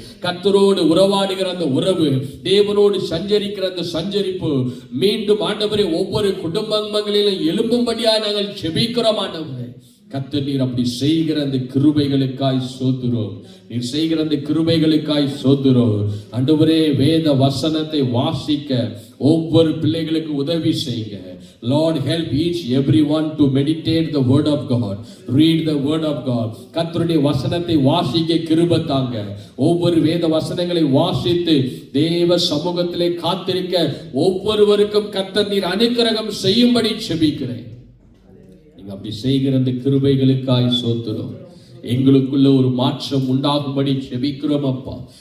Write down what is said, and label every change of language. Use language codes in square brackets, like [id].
[ta] கர்த்தரோடு உறவாடுகிற அந்த உறவு, தேவனோடு சஞ்சரிக்கிற அந்த சஞ்சரிப்பு மீண்டும் ஆண்டவரே ஒவ்வொரு குடும்பங்களிலும் எழும்பும்படியா நாங்கள் ஜெபிக்கிறோம் ஆண்டவரே. கர்த்தர் நீர் அப்படி செய்கிற அந்த கிருபைகளுக்காய் ஸ்தோத்திரம். நீர் செய்கிற அந்த கிருபைகளுக்காய் ஸ்தோத்திரம் ஆண்டவரே. வேத வசனத்தை வாசிக்க ஒவ்வொரு பிள்ளைகளுக்கு உதவி செய்யுங்க. [en] Lord, help each everyone to meditate the word of God, read the word of God. [ta] கர்த்தருடைய வசனத்தை வாசிக்க கிருபை தாங்க. ஒவ்வொரு வேத வசனங்களை வாசித்து தேவ சமூகத்திலே காத்திருக்க ஒவ்வொருவருக்கும் கர்த்தர் நீர் அனுக்கிரகம் செய்யும்படி ஜெபிக்கிறேன். நீங்க அப்படி செய்கிற அந்த கிருபைகளுக்காய் ஸ்தோத்திரம். எங்களுக்குள்ள ஒரு மாற்றம் உண்டாகும்படி ஜெபிக்கிறோம் அப்பா.